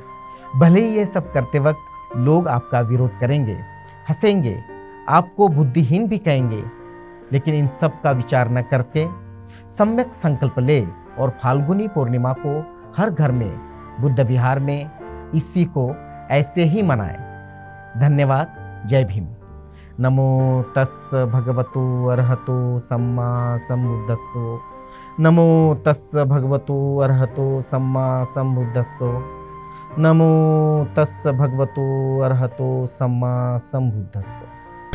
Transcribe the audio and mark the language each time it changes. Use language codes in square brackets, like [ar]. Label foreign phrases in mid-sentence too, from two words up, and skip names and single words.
[hi] भले ही ये सब करते वक्त लोग आपका विरोध करेंगे, हंसेंगे, आपको बुद्धिहीन भी कहेंगे, लेकिन इन सब का विचार न करके सम्यक संकल्प ले और फाल्गुनी पूर्णिमा को हर घर में, बुद्ध विहार में इसी को ऐसे ही मनाएं। धन्यवाद। जय भीम। [pi] नमो तस् भगवतो अरहतो सम्मा सम्बुद्धस्सो। नमो तस् भगवतो अरहतो सम्मा सम्बुद्धस्सो। नमो तस् भगवतो अरहतो सम्मा सम्बुद्धस्सो।